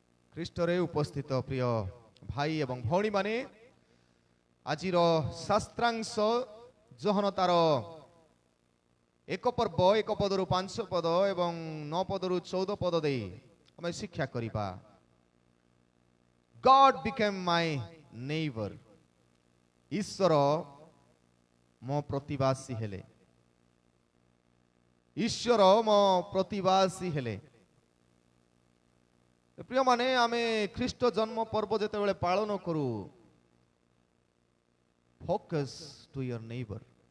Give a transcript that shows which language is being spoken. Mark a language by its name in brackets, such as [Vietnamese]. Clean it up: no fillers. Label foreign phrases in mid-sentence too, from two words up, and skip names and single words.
[Odia] ଖ୍ରୀଷ୍ଟରେ ଉପସ୍ଥିତ ପ୍ରିୟ ଭାଇ ଏବଂ ଭଉଣୀମାନେ, ଆଜିର ଶାସ୍ତ୍ରାଂଶ ଯୋହନ ତାର 1 ପର୍ବ 1 ପଦରୁ 5 ପଦ ଏବଂ 9 ପଦରୁ 14 ପଦ ଦେଇ ଆମେ ଶିକ୍ଷା କରିବା। [English] God became my neighbor. [Odia] ଈଶ୍ୱର ମୋ ପ୍ରତିବାସୀ ହେଲେ। ଈଶ୍ୱର ମୋ ପ୍ରତିବାସୀ ହେଲେ। ପ୍ରିୟ ମାନେ, ଆମେ ଖ୍ରୀଷ୍ଟ ଜନ୍ମ ପର୍ବ ଯେତେବେଳେ ପାଳନ କରୁ, [English] focus to your neighbor.